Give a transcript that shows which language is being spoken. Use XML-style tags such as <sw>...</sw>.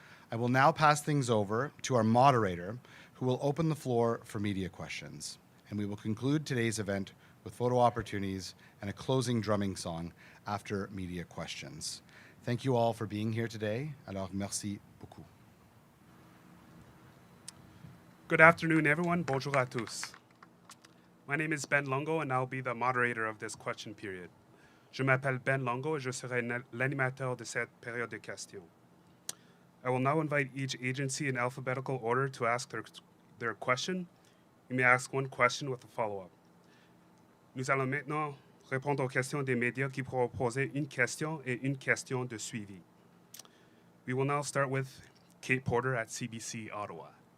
<en>I will now pass things over to our moderator, who will open the floor for media questions, and we will conclude today's event with photo opportunities and a closing drumming song after media questions. Thank you all for being here today.</en> <fr>Alors, merci beaucoup.</fr> <en>Good afternoon, everyone.</en> <fr>Bonjour à tous.</fr> <en>My name is Ben Longo, and I'll be the moderator of this question period.</en> <fr>Je m'appelle Ben Longo, et je serai l'animateur de cette période de questions.</fr> <en>I will now invite each agency in alphabetical order to ask their question. You may ask one question with a follow-up.</en> <fr>Nous allons maintenant répondre aux questions des médias qui pourront poser une question et une question de suivi.</fr> <en>We will now start with Kate Porter at CBC Ottawa.</en>